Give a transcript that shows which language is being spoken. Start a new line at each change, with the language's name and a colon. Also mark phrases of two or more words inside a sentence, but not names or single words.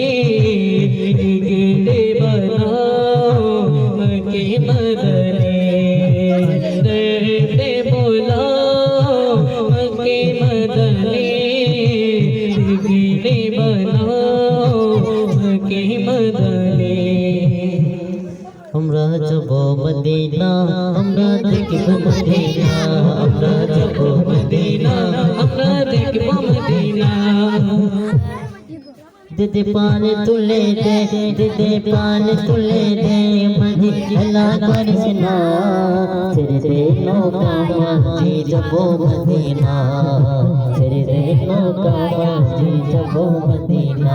Urdu: بگڑی بناؤ مکی مدنی در پہ بلاؤ مکی مدنی بگڑی بناؤ مکی مدنی
Bangla: আমরা যাব মদিনা আমরা দেখব মদিনা আমরা যাব মদিনা আমরা দেখব মদিনা দিদি পান তুলে দে দিদি পান তুলে দে মদিনা করিস না ছেড়ে দে নৌকা মাঝি যাব মদিনা ছেড়ে দে নৌকা মাঝি যাব মদিনা